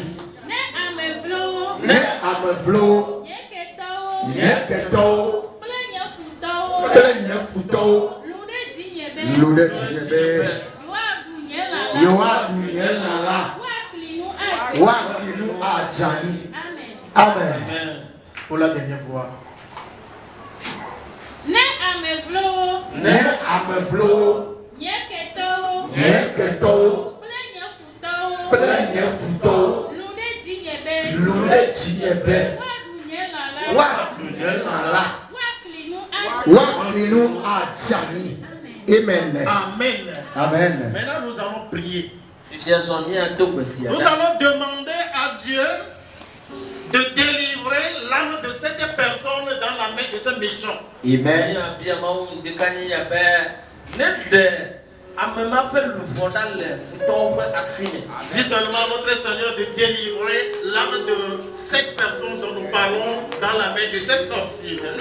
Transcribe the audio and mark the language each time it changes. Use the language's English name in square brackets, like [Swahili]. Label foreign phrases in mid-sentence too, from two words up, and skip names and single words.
[Ewe] Ne amevlowo nyeketawo kple nyefutowo lude dzi nye be yewoaɖu nye lã la woakli nu adze anyi. Amen. [French] Pour la dernière fois. [Ewe] Ne amevlowo nyeketawo kple nyefutowo lude dzi nye be woaɖu nye lã la woakli nu adze anyi. Amen. Amen. Amen. [French] Maintenant nous allons prier. Nous allons demander à Dieu de délivrer l'âme de cette personne dans la main de ce méchant. Amen. Dis seulement notre Seigneur de délivrer l'âme de cette personne dont nous parlons dans la main de ces sorciers.